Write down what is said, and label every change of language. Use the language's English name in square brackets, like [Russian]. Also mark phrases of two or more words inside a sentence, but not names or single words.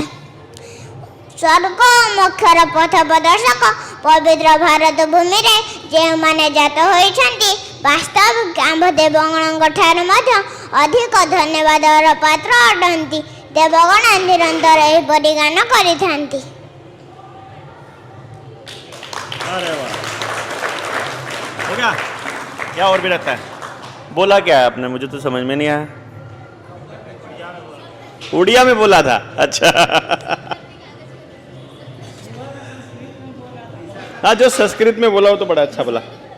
[Odia] ସ୍ୱର୍ଗ ଓ ମୋକ୍ଷର ପଥ ପ୍ରଦର୍ଶକ ପବିତ୍ର ଭାରତ ଭୂମିରେ ଯେଉଁମାନେ ଜାତ ହୋଇଛନ୍ତି, ବାସ୍ତବିକ ଆମ୍ଭ ଦେବଗଣଙ୍କ ଠାରୁ ମଧ୍ୟ ଅଧିକ ଧନ୍ୟବାଦର ପାତ୍ର ଅଟନ୍ତି। ଦେବଗଣ ନିରନ୍ତର ଏହିପରି ଗାନ କରିଥାନ୍ତି। [Hindi] अरे वाह, हो गया? क्या और भी रहता है? बोला क्या है आपने? मुझे तो समझ में नहीं आया। उड़िया में बोला था? अच्छा। हाँ, जो संस्कृत में बोला वो तो बड़ा अच्छा बोला।